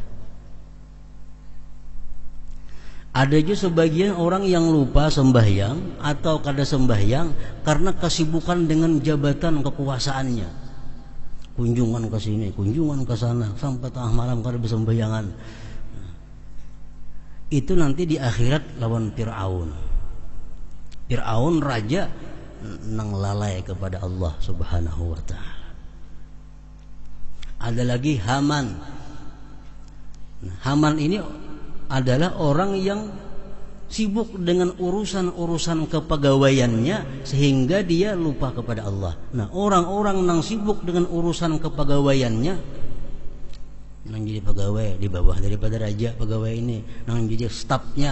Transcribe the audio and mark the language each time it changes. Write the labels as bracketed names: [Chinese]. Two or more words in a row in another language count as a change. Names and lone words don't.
[Indonesian] Ada juga sebagian orang yang lupa sembahyang atau kada sembahyang karena kesibukan dengan jabatan kekuasaannya. Kunjungan ke sini, kunjungan ke sana, sampai tengah malam kada bersembayangan. Itu nanti di akhirat lawan Fir'aun. Fir'aun raja nang lalai kepada Allah [Arabic] Subhanahu wa ta'ala. [Indonesian] Ada lagi Haman. Haman ini adalah orang yang sibuk dengan urusan-urusan kepegawaiannya sehingga dia lupa kepada Allah. Nah, orang-orang nang sibuk dengan urusan kepegawaiannya, nang jadi pegawai di bawah daripada raja pegawai ini, nang jadi stafnya.